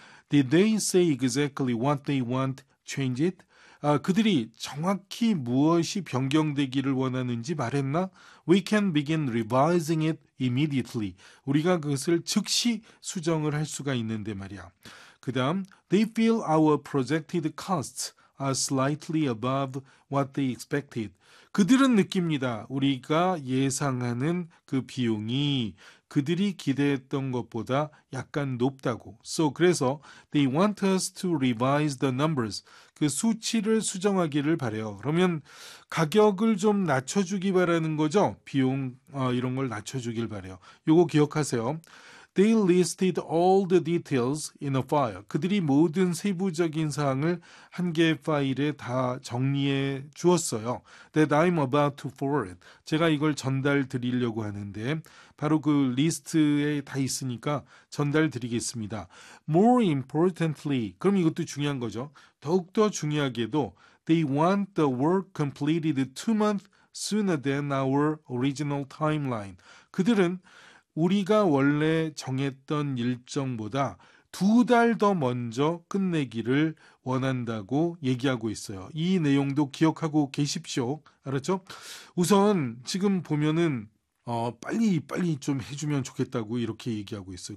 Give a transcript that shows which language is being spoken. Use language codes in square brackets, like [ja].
[en] Did they say exactly what they want? Change it? [ko] 아, 그들이 정확히 무엇이 변경되기를 원하는지 말했나? [en] We can begin revising it immediately. [ko] 우리가 그것을 즉시 수정을 할 수가 있는데 말이야. 그 다음, [en] They feel our projected costs are slightly above what they expected. [ko] 그들은 느낍니다. 우리가 예상하는 그 비용이 그들이 기대했던 것보다 약간 높다고. [en] So, [ko] 그래서 [en] they want us to revise the numbers. [ko] 그 수치를 수정하기를 바래요. 그러면 가격을 좀 낮춰주기 바라는 거죠. 비용 이런 걸 낮춰주길 바래요. 요거 기억하세요. [en] They listed all the details in a file. [ko] 그들이 모든 세부적인 사항을 한 개의 파일에 다 정리해 주었어요. [en] That I'm about to forward. [ko] 제가 이걸 전달 드리려고 하는데, 바로 그 리스트에 다 있으니까 전달 드리겠습니다. [en] More importantly, [ko] 그럼 이것도 중요한 거죠. 더욱더 중요하게도, [en] They want the work completed 2 months sooner than our original timeline. [ko] 그들은 우리가 원래 정했던 일정보다 2달 더 먼저 끝내기를 원한다고 얘기하고 있어요. 이 내용도 기억하고 계십시오. 알았죠? 우선 지금 보면은 빨리 좀 해주면 좋겠다고 이렇게 얘기하고 있어요.